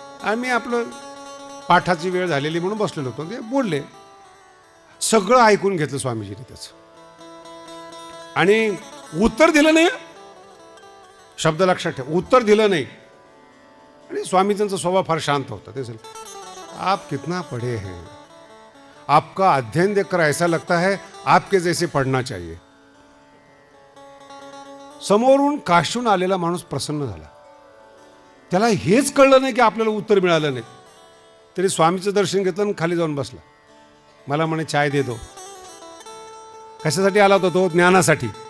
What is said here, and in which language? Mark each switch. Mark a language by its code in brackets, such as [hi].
[mr] आम्ही आपलं पाठाची वेळ झालेली म्हणून बसलेलो होतो, ते बोलले, सगळं ऐकून घेतलं स्वामीजीने त्याचं, आणि उत्तर दिलं नाही. शब्द लक्षात ठेव, उत्तर दिलं नाही. आणि स्वामीजींचा स्वभाव फार शांत होता. [hi] ते आप कितना पढ़े हैं, आपका अध्ययन देखकर ऐसा लगता है आपके जैसे पढ़ना चाहिए. [mr] समोरून काशून आलेला माणूस प्रसन्न झाला. त्याला हेच कळलं नाही की आपल्याला उत्तर मिळालं नाही. तरी स्वामीचं दर्शन घेतलं आणि खाली जाऊन बसला. मला म्हणे [hi] चाय दे दो. [mr] कशासाठी आला होता तो? ज्ञानासाठी.